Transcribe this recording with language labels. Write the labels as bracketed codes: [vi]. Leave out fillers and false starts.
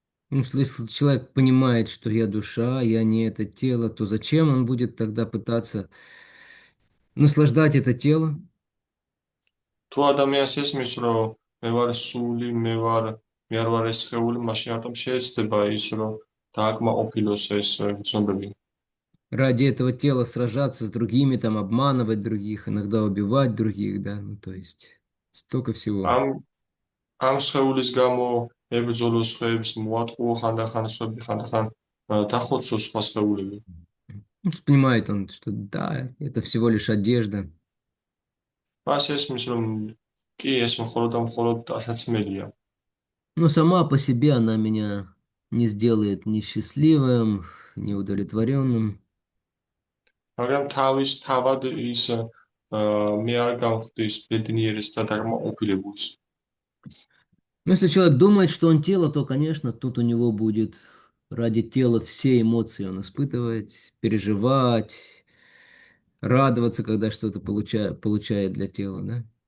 [ru] Потому что если человек понимает, что я душа, я не это тело, то зачем он будет тогда пытаться наслаждать это тело? [ka] თუ ადამიანს ესმის, რომ მე ვარ სული, მე არ ვარ ეს სხეული, მაშინ რატომ შეეცდება ის, რომ დააკმაყოფილოს ეს გრძნობები? [ru] Ради этого тела сражаться с другими, там обманывать других, иногда убивать других, да, ну то есть столько всего. [ka] ამ სხეულის გამო ებრძოლო სხვებს, მოატყუო ხანდახან სხვები, ხანდახან დახოცოს სხვა სხეულები. [ru] Ну, понимает он, что да, это всего лишь одежда. [ka] მას ესმის, რომ კი ეს მხოლოდ და მხოლოდ ასაცმელია. [ru] Но сама по себе она меня не сделает ни счастливым, ни удовлетворенным. [ka] მაგრამ თავის თავად ის მე არ გავხდის ბედნიერის და დაკმაყოფილებულს. [ru] Но если человек думает, что он тело, то, конечно, тут у него будет ради тела все эмоции он испытывать, переживать, радоваться, когда что-то получает для тела, да?